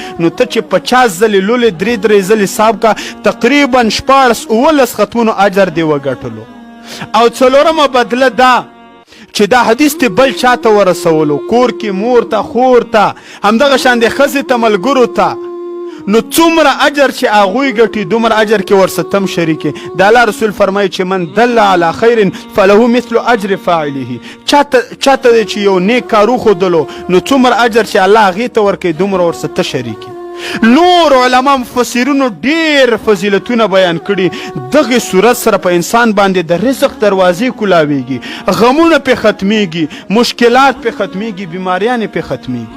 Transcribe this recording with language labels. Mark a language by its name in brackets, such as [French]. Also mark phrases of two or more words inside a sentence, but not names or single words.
[Pashto] نو ته چې 50 ځلې لولې 3 ځلې حساب کا، تقریبا 14 ختمونو اجر دی وګټلو. او څلورمه بدله دا چې دا حدیث ته بل چاته ورسولو، کور کې مور ته، خور ته، همدغه شان د ښځې ته، ملګرو ته، نو څومره اجر چې هغوی ګټي دومره اجر کې ورسره تم شریکې. د الله رسول فرمایي چې [Arabic] من دل علی خیر فله مثل اجر فاعله، [Pashto] چاته دی چې یو نیک کار وښودلو نو څومره اجر چې الله هغې ته ورکوي دومره ورسره ته شریکې. نور علما مفسرینو ډیر فضیلتونه بیان کړي. دغه صورت سره په انسان باندې د رزق دروازې کولاویږي، غمونه پې ختمیږي، مشکلات پې ختمیږي، بیماریانې پې ختمیږي.